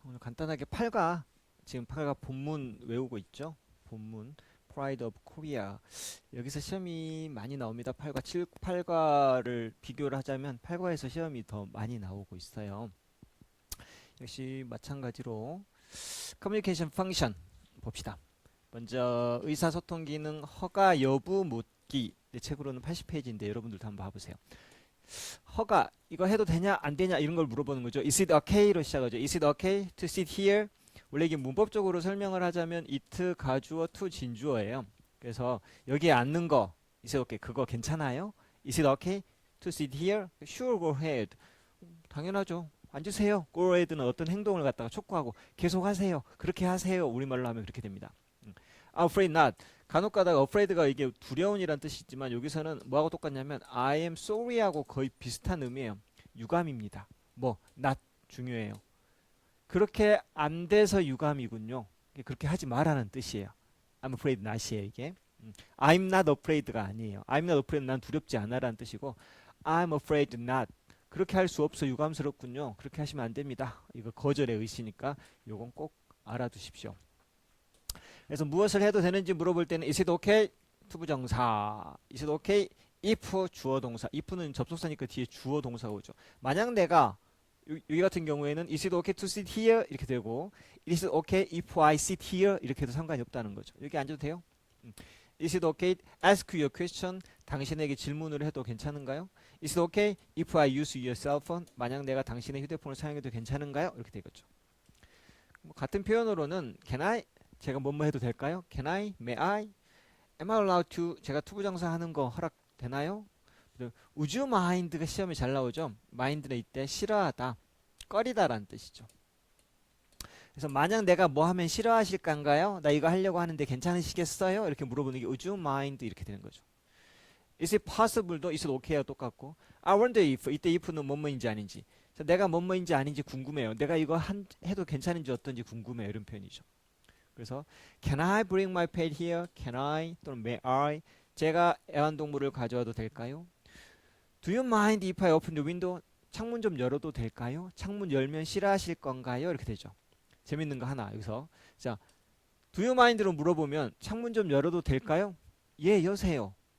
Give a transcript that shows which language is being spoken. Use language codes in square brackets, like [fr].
[ko] 간단하게 8가 지금 8가 본문 외우고 있죠. 본문 Pride of Korea. 여기서 시험이 많이 나옵니다. 8과 7, 8과를 비교를 하자면 8과에서 시험이 더 많이 나오고 있어요. 역시 마찬가지로 커뮤니케이션 펑션 봅시다. 먼저 의사소통 기능 허가 여부 묻기. 내 책으로는 80페이지인데 여러분들도 한번 봐보세요. 허가 이거 해도 되냐 안 되냐 이런 걸 물어보는 거죠. Is it okay로 시작하죠. [en] Is it okay to sit here? [ko] 원래 이게 문법적으로 설명을 하자면 it 가주어 to 진주어예요. 그래서 여기에 앉는 거 is it okay 그거 괜찮아요? [en] Is it okay to sit here? Sure, go ahead. [ko] 당연하죠. 앉으세요. go ahead는 어떤 행동을 갖다가 촉구하고 계속 하세요. 그렇게 하세요. 우리말로 하면 그렇게 됩니다. [en] I'm afraid not. [ko] 간혹 가다가 afraid가 이게 두려운이란 뜻이 있지만 여기서는 뭐하고 똑같냐면 [en] I am sorry [ko] 하고 거의 비슷한 의미예요. 유감입니다. 뭐 not 중요해요. 그렇게 안 돼서 유감이군요. 그렇게 하지 말라는 뜻이에요. [en] I'm afraid not이에요 이게. I'm not afraid가 아니에요. I'm not afraid [ko] 난 두렵지 않아라는 뜻이고 [en] I'm afraid not. [ko] 그렇게 할 수 없어 유감스럽군요. 그렇게 하시면 안 됩니다. 이거 거절의 의시니까 요건 꼭 알아두십시오. 그래서 무엇을 해도 되는지 물어볼 때는 is it okay? 투부정사. is it okay? if 주어 동사. if는 접속사니까 뒤에 주어 동사가 오죠. [en] 만약 내가 여기 같은 경우에는 is it okay to sit here? 이렇게 되고 is it okay if I sit here? [ko] 이렇게 해도 상관이 없다는 거죠. 여기 앉아도 돼요? [en] Is it okay? Ask your question. [ko] 당신에게 질문을 해도 괜찮은가요? [en] Is it okay if I use your cell phone? [ko] 만약 내가 당신의 휴대폰을 사용해도 괜찮은가요? 이렇게 되겠죠. 뭐 같은 표현으로는 [en] can I? [ko] 제가 뭐뭐 해도 될까요? [en] Can I? May I? Am I allowed to? [ko] 제가 투부정사 하는 거 허락되나요? Would you mind가 시험에 잘 나오죠. mind는 이때 싫어하다, 꺼리다라는 뜻이죠. 그래서 만약 내가 뭐 하면 싫어하실까요? 나 이거 하려고 하는데 괜찮으시겠어요? 이렇게 물어보는 게 would you mind 이렇게 되는 거죠. Is it possible도 is it okay와 똑같고 [en] I wonder if [ko] 이때 if는 뭐뭐인지 아닌지 내가 뭐뭐인지 아닌지 궁금해요. 내가 이거 해도 괜찮은지 어떤지 궁금해요. 이런 표현이죠. [en] 그래서 Can I bring my pet here? Can I? 또는 May I? [ko] 제가 애완동물을 가져와도 될까요? [en] Do you mind if I open the window? [ko] 창문 좀 열어도 될까요? 창문 열면 싫어하실 건가요? 이렇게 되죠. 재밌는 거 하나 여기서 자 Do you mind 로 물어보면 창문 좀 열어도 될까요? 예 여세요.